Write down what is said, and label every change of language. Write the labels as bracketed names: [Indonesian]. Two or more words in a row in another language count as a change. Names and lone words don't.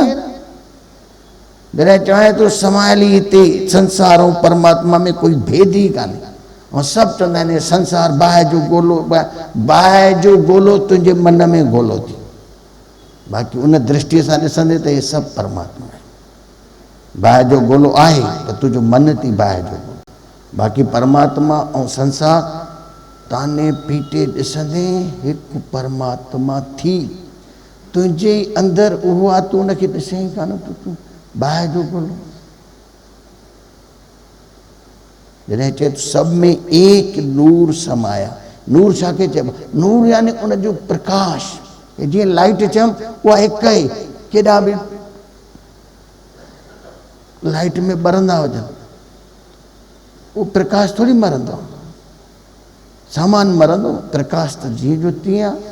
[Sindhi] जॾहिं चवां थो समायली हिते संसार ऐं परमात्मा में कोई भेद ई कान्हे, ऐं सभु चवंदा आहिनि संसार बाहि जो गोलो, बाहि जो गोलो तुंहिंजे मन में गोलो थी। बाक़ी उन दृष्टिअ सां ॾिसंदे त इहे सभु परमात्मा आहे। बाहि जो गोलो आहे त तुंहिंजो मन थी बाहि जो गोलो, बाक़ी परमात्मा ऐं संसार ताने पीटे ॾिसंदे हिकु परमात्मा थी तुंहिंजे अंदरि उहो आहे, तूं उनखे ॾिसे ई कान, तूं बाहि जो गोलो। जॾहिं चए [Hindi] सब में एक नूर समाया, [Sindhi] नूर छा खे चइबो? नूर यानी उनजो प्रकाश, जीअं लाइट चयमि उहा हिकु ई, केॾा बि लाइट में ॿरंदा हुजनि, उहो प्रकाश थोरी मरंदो, सामान मरंदो, प्रकाश त जीअं जो तीअं आहे।